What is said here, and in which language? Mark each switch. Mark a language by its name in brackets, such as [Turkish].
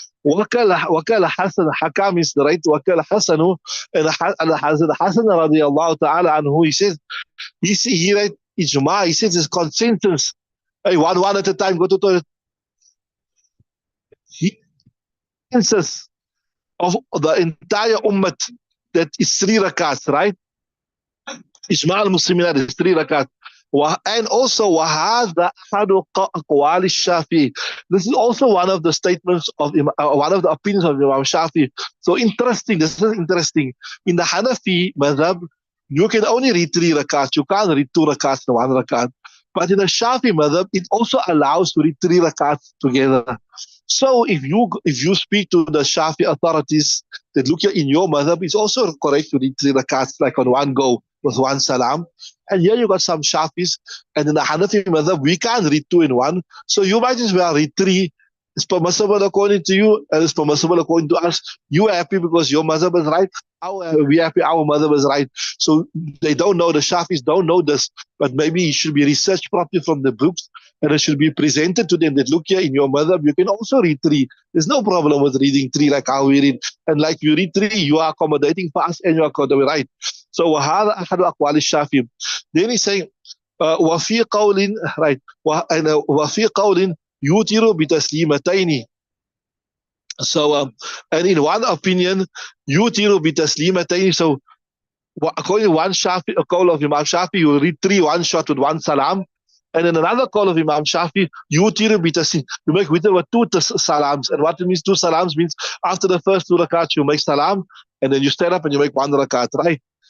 [Arabic] وكال حسن [English] Hakam is the right وكال حسن and Hasan radiallahu ta'ala anhu he write ijma, he says it's consensus. Hey, one at a time, go to toilet. He consensus of the entire ummah that is 3 rakats, right? Ijma al-Muslimin is 3 rakat. [Arabic] And also, وَهَذَا أَحَدُ أَقْوَالِ الشَّافِعِ. [English] This is also one of the statements of one of the opinions of Imam Shafi. So interesting, this is interesting. In the Hanafi madhab, you can only read 3 rakats. You can't read 2 rakats and 1 rakat. But in the Shafi madhab, it also allows to read 3 rakats together. So if you speak to the Shafi authorities that look here in your madhab, it's also correct to read 3 rakats like on one go with 1 salam. And here you got some Shafis, and in the Hanafi madhab, we can't read 2 in 1. So you might as well read 3. It's permissible according to you, and it's permissible according to us. You are happy because your madhab is right. We happy our madhab is right. So they don't know, the Shafis don't know this, but maybe it should be researched properly from the books, and it should be presented to them that look here in your madhab, you can also read 3. There's no problem with reading 3 like how we read. And like you read 3, you are accommodating for us and you are accommodating right. [Arabic] So وَهَذَا أَحَدُ أَقْوَالِ الشَّافِعِ. [English] Then he's saying, [Arabic] وَفِي قَوْلٍ, right, وَفِي قَوْلٍ يُوتِرُ بِتَسْلِيمَتَيْنِ. [English] So, and in one opinion, [Arabic] يُوتِرُ بِتَسْلِيمَتَيْنِ. [English] So, according to one Shafi, a call of Imam Shafi, you read 3 one shot with 1 salam. And in another call of Imam Shafi, [Arabic] يُوتِرُ بِتَسْلِيمَ. [English] You make witr with 2 salams. And what it means 2 salams means after the first 2 rakats, you make salam, and then you stand up and you make 1 rakat, right?